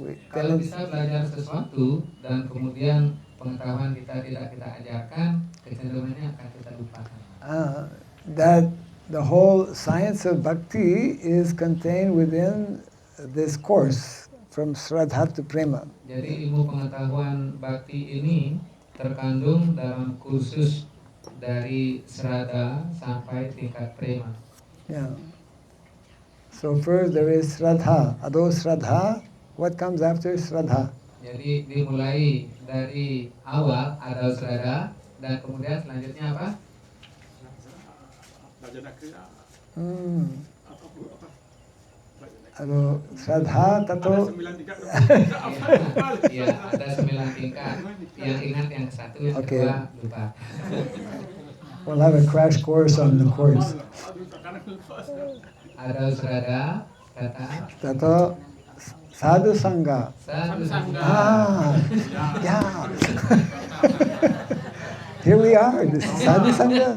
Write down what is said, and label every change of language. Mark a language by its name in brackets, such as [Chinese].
[Indonesian] Kalau kita belajar sesuatu dan kemudian pengetahuan kita tidak kita ajarkan, kecenderungannya akan kita lupakan. [English] That the whole science of bhakti is contained within this course from Shraddha to Prema. [Indonesian] Jadi ilmu pengetahuan bakti ini terkandung dalam kursus dari Shraddha sampai tingkat Prema. [English] Yeah. So first there is Shraddha. [Sanskrit] Ado Shraddha. [English] What comes after Shraddha? [Indonesian] Jadi dimulai dari awal ada Shraddha dan kemudian selanjutnya apa? [Sanskrit] Bajana kriya. Ado Shraddha tato. [Indonesian] Ada 9 tingkat. Ya, ada 9 tingkat. Yang ingat yang satu, yang [English] Okay. [Indonesian] kedua lupa. [English] We'll have a crash course on the course. [Indonesian] Ada Shraddha, kata [Sanskrit] Tato Sadhu Sangha. Sadhu Sangha. [English] Yeah. Here we are, this is Sadhu Sangha.